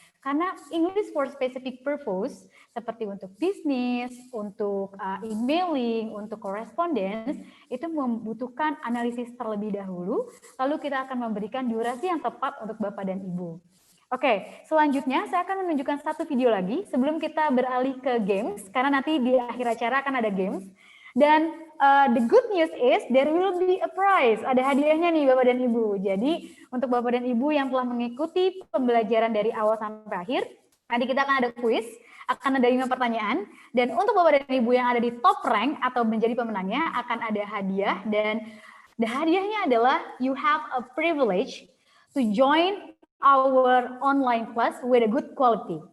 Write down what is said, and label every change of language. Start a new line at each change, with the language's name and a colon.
Indonesian: Karena
English: English for specific purpose,
Indonesian: seperti untuk bisnis, untuk emailing, untuk correspondence, itu membutuhkan analisis terlebih dahulu, lalu kita akan memberikan durasi yang tepat untuk Bapak dan Ibu. Oke, selanjutnya saya akan menunjukkan satu video lagi sebelum kita beralih ke games, karena nanti di akhir acara akan ada games. Dan
English: the good news is there will be a prize.
Indonesian: Ada hadiahnya nih Bapak dan Ibu. Jadi untuk Bapak dan Ibu yang telah mengikuti pembelajaran dari awal sampai akhir, nanti kita akan ada quiz, akan ada 5 pertanyaan. Dan untuk Bapak dan Ibu yang ada di top rank atau menjadi pemenangnya akan ada hadiah. Dan hadiahnya adalah
English: you have a privilege to join our online class with a good quality.